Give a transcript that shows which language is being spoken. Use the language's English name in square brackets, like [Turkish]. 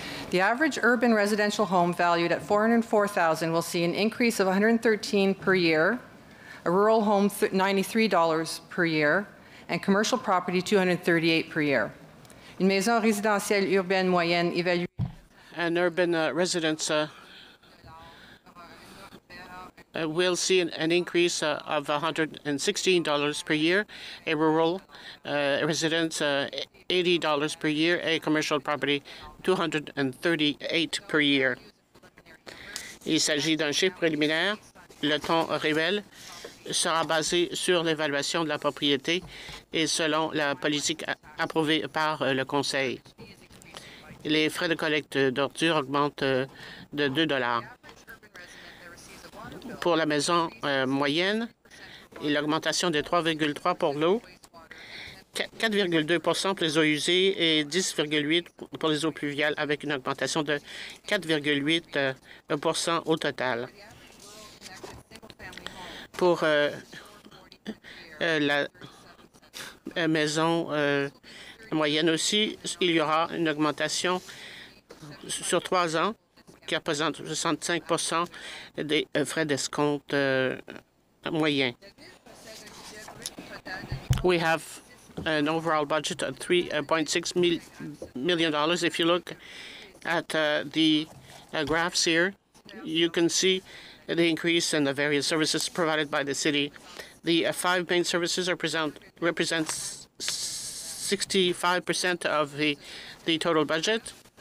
[English] The average urban residential home valued at $404,000 will see an increase of $113 per year, a rural home $93 per year, and commercial property $238 per year. [French] Une maison résidentielle urbaine moyenne évaluée. [English] An urban residence will see an increase of $116 per year, a rural residence $80 per year, a commercial property $238 per year. [French] Il s'agit d'un chiffre préliminaire. Le ton réel sera basé sur l'évaluation de la propriété et selon la politique approuvée par le Conseil. Les frais de collecte d'ordures augmentent de $2. Pour la maison moyenne, l'augmentation de 3,3 pour l'eau, 4,2 pour les eaux usées et 10,8 pour les eaux pluviales, avec une augmentation de 4,8 au total. Pour la maison moyenne aussi, il y aura une augmentation sur 3 ans qui représente 65% des frais d'escompte moyens. [English] We have an overall budget of $3.6 million. If you look at the graphs here, you can see the increase in the various services provided by the city. The 5 main services represent 65% of the total budget.